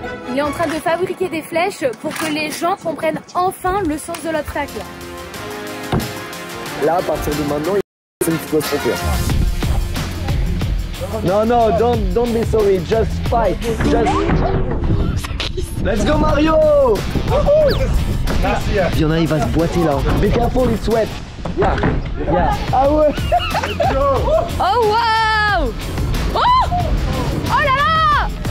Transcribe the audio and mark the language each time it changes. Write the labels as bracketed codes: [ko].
[fr] Il est en train de fabriquer des flèches pour que les gens comprennent enfin le sens de l'obstacle. Là, à partir de maintenant, il faut se tromper. [en] Non, don't be sorry, just fight. Let's go Mario. [fr] Il y en a, il va se boiter là. [en] Be careful, it's wet. Yeah. [fr] Ah ouais. Oh wow. Oh là là.